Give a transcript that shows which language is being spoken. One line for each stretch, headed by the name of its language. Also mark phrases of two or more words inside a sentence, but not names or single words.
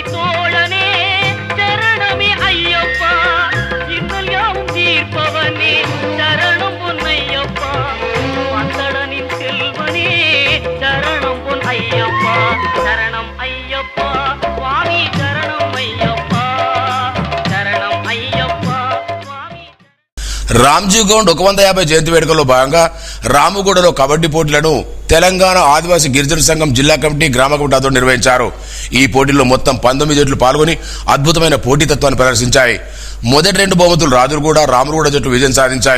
Tamil: தோழனே சரணமே ஐயப்பா, இன்னல் யாவும் தீர்ப்பவனே சரணம் பொன்னையப்பா, வந்தடனின் செல்வனே சரணம் பொன் ஐயப்பா, சரணம் ஐயப்பா, சுவாமி சரணம் ஐயப்பா, சரணம் ஐயப்பா, சுவாமி.
Telugu: రామ్జీ గౌండ్ 150 జయంతి వేడుకల్లో భాగంగా రాముగూడలో కబడ్డీ పోటీలను తెలంగాణ ఆదివాసీ గిరిజన సంఘం జిల్లా కమిటీ, గ్రామ కమిటీ ఆధ్వర్యంలో నిర్వహించారు. ఈ పోటీల్లో మొత్తం 19 జట్లు పాల్గొని అద్భుతమైన పోటీతత్వాన్ని ప్రదర్శించాయి. మొదటి 2 బహుమతులు రాజులగూడ, రాములగూడ జట్లు విజయం సాధించాయి.